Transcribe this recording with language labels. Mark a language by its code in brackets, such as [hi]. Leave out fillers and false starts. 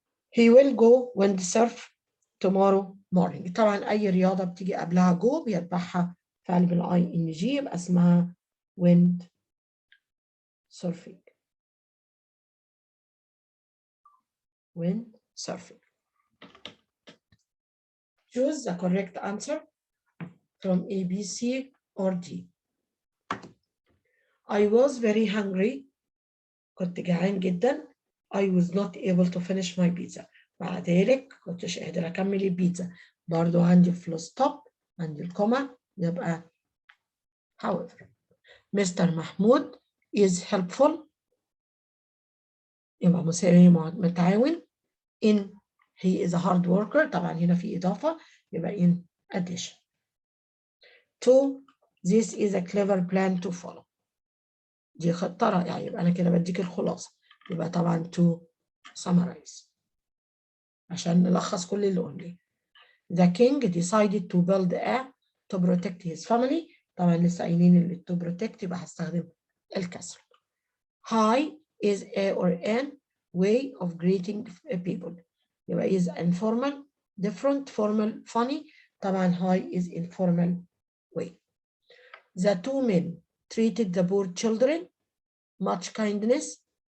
[en] He will go windsurf tomorrow morning. [ar] طبعا أي رياضة بتيجي قبلها جو بيتبعها فعل بالآي إن جي يبقى اسمها wind surfing. [en] wind surfing. Choose the correct answer from A, B, C or D. I was very hungry. [ar] كنت جعان جدا. [en] I was not able to finish my pizza. [ar] مع ذلك كنتش قادر أكمل البيتزا. برضو عندي full stop، عندي الكوما، يبقى however. [en] Mr. Mahmoud is helpful. [ar] يبقى مساوي متعاون. [en] In he is a hard worker. [ar] طبعا هنا في إضافة يبقى in addition. [en] 2. This is a clever plan to follow. [ar] دي خطة رائعة. يبقى أنا كده بديك الخلاصة. يبقى طبعا [en] to summarize [ar] عشان نلخص كل اللي قلناه. [en] The king decided to build a to protect his family. [ar] طبعا لسه قايلين اللي to protect يبقى هستخدم الكسر. [en] Hi is a or an way of greeting people. يبقى is informal, different, formal, funny. طبعا hi is informal way. The two men treated the poor children much kindness.